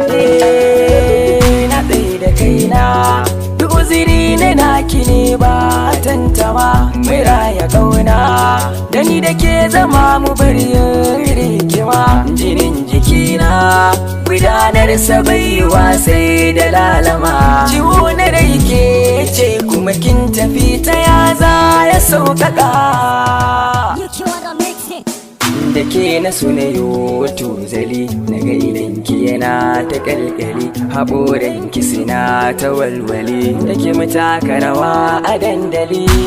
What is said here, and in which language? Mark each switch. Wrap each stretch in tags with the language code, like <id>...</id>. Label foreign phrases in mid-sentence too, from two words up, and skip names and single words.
<ha>Eh, na tsaye da kaina, duk uzuri na naki ne ba tantama, mu raya ƙauna, da ni da ke zama mu bar yin rigima, jinin jikina, gudanar sa bai yi wa sai da lalama, ciwo na rai ke ce kuma kin tafi ta ya za ya sauƙaƙa.</ha> <en>You cure the mixing.</en> <ha>Da ke na so na yo tuzali, na ga idan ki yana ta ƙalƙali, haƙoran ki suna ta walwali, da ke mu taka rawa a dandali.</ha>